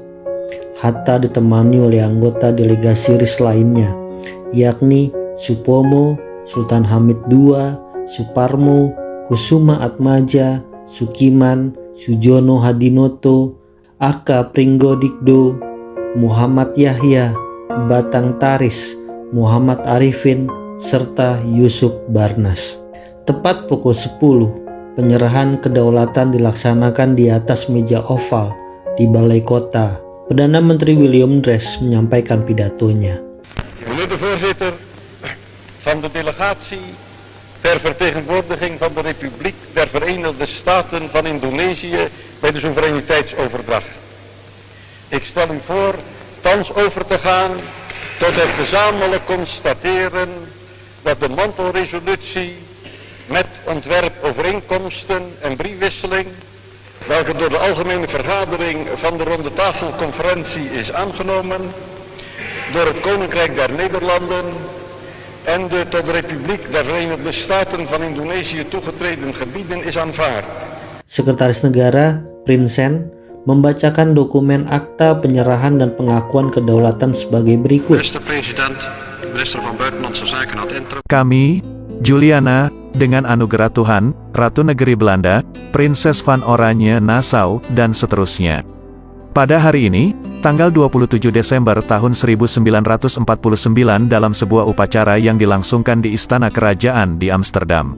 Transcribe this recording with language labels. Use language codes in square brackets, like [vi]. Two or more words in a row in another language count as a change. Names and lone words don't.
[id] Hatta ditemani oleh anggota delegasi RIS lainnya, yakni Supomo, Sultan Hamid II, Suparmo, Kusuma Atmaja, Sukiman, Sujono Hadinoto, Aka Pringgodikdo, Muhammad Yahya, Batang Taris, Muhammad Arifin, serta Yusuf Barnas. Tepat pukul 10, penyerahan kedaulatan dilaksanakan di atas meja oval di Balai Kota. Perdana Menteri William Drees menyampaikan pidatonya. [nl] Meneer de voorzitter van de delegatie ter vertegenwoordiging van de Republiek der Verenigde Staten van Indonesië bij de soevereiniteitsoverdracht. Ik stel u voor thans over te gaan tot het gezamenlijk constateren dat de mantelresolutie met ontwerpovereenkomsten en briefwisseling, welke door de Algemene Vergadering van de Ronde Tafelconferentie is aangenomen, door het Koninkrijk der Nederlanden en de tot de Republiek der Verenigde Staten van Indonesië toegetreden gebieden is aanvaard. [id] Sekretaris Negara, Prinsen, membacakan dokumen akta penyerahan dan pengakuan kedaulatan sebagai berikut. [nl] Minister-President, Minister van Buitenlandse Zaken had intro. [id] Kami, Juliana, dengan anugerah Tuhan, Ratu Negeri Belanda, [nl] Prinses van Oranje Nassau, [id] dan seterusnya. Pada hari ini, tanggal 27 Desember tahun 1949 dalam sebuah upacara yang dilangsungkan di Istana Kerajaan di Amsterdam.